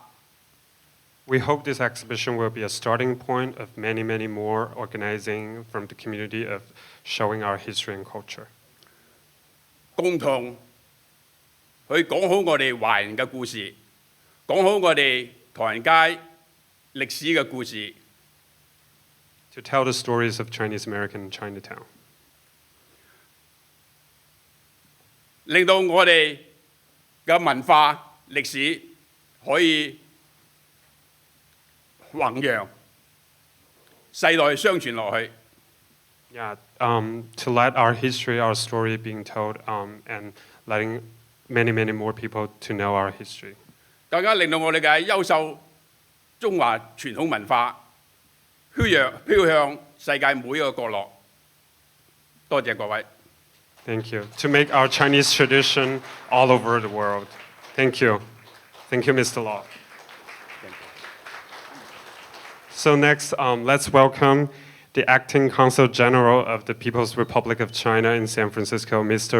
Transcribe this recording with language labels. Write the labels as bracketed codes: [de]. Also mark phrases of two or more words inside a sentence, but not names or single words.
[en] We hope this exhibition will be a starting point of many, many more organizing from the community of showing our history and culture. [yue] 共同去講好我哋華人嘅故事，講好我哋唐人街歷史嘅故事。 [en] To tell the stories of Chinese American in Chinatown. [yue] 令到我哋嘅文化歷史可以弘揚， 世代相傳落去。 [en] Yeah, to let our history, our story being told, and letting many, many more people to know our history. [yue] 更加令到我哋嘅優秀中華傳統文化飄向世界每一個角落。多謝各位。 [en] Thank you. To make our Chinese tradition all over the world. Thank you. Thank you, Mr. Law. So next, let's welcome the Acting Consul General of the People's Republic of China in San Francisco, Mr.